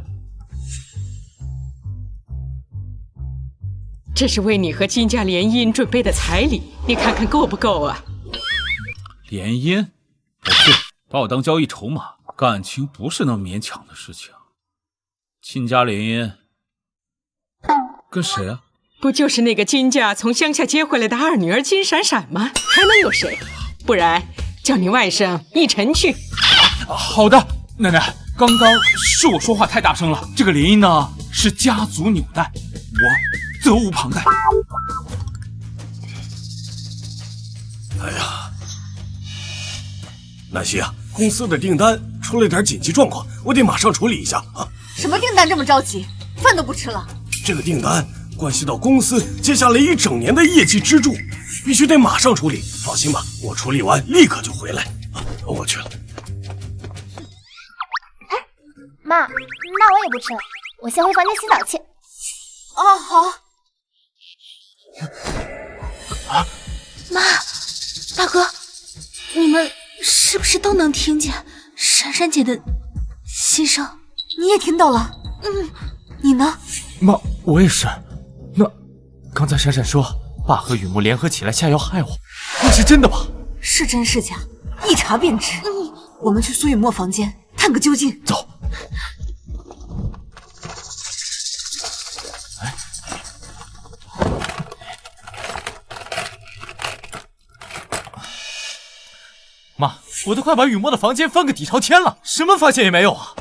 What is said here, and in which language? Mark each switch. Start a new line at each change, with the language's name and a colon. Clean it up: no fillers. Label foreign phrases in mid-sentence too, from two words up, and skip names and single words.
Chinese: 这是为你和金家联姻准备的彩礼，你看看夠不夠啊？联姻？不是，把我當交易籌碼，感情不是那麼勉強的事情。親家聯姻，跟誰啊？不就是那個金家從鄉下接回來的二女兒金閃閃嗎？還能有誰？不然叫你外甥奕晨去。好的，奶奶，剛剛是我說話太大聲了。這個聯姻呢，是家族紐帶，我責無旁貸。哎呀，南希啊，公司的訂單出了點緊急狀況，我得馬上處理一下啊。什麼訂單這麼着急？飯都不吃了？這個訂單關係到公司接下來一整年的業績支柱，必須得馬上處理。放心吧，我處理完立刻就回來。啊，我去了。媽，那我也不吃了，我先回房間洗澡去。哦，好。啊，媽，大哥，你們是不是都能聽見閃閃姐的心聲？你也聽到了？嗯，你呢？媽，我也是。那剛才閃閃說爸和雨墨聯合起來下藥害我，那是真的吧？是真是假，一查便知。我們去蘇雨墨房間探個究竟。走。媽，我都快把雨墨的房間翻個底朝天了，什麼發現也沒有啊！